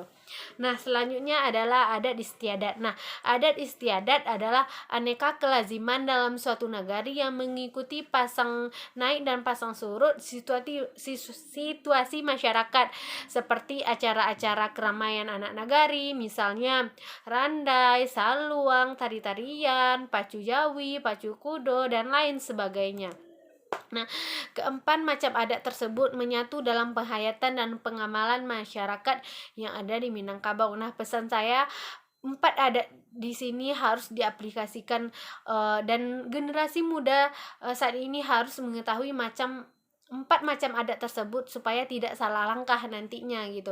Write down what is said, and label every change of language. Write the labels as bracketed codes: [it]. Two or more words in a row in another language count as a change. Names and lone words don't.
[id] Nah, selanjutnya adalah adat istiadat. Nah, adat istiadat adalah aneka kelaziman dalam suatu nagari yang mengikuti pasang naik dan pasang surut situasi masyarakat, seperti acara-acara keramaian anak nagari, misalnya randai, saluang, tari-tarian, pacu jawi, pacu kudo, dan lain sebagainya. Nah, keempat macam adat tersebut menyatu dalam penghayatan dan pengamalan masyarakat yang ada di Minangkabau. Nah, pesan saya, 4 adat di sini harus diaplikasikan, dan generasi muda saat ini harus mengetahui 4 macam adat tersebut supaya tidak salah langkah nantinya gitu.